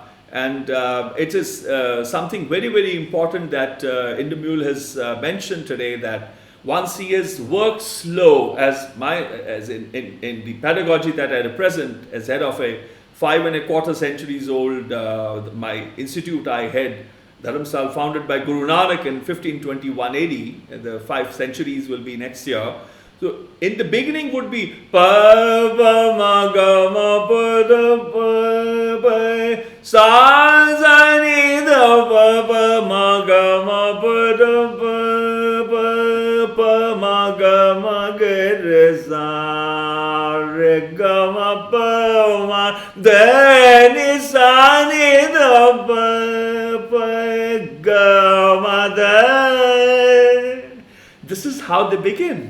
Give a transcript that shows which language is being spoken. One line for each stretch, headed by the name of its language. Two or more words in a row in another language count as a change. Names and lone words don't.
English: And it is something very, very important that Indermühle has mentioned today, that once he has worked slow, as in the pedagogy that I represent as head of a 5¼ centuries old, my institute I head, Dharamsal, founded by Gurū Nānak in 1521 AD, and the 5 centuries will be next year. So in the beginning would be pa pa ma ga ma pa da pa pa sa za ni da pa pa ma ga ma pa da pa pa pa ma ga ma ga ga ma pa ma da ni sa ni da pa ga ma da. This is how they begin.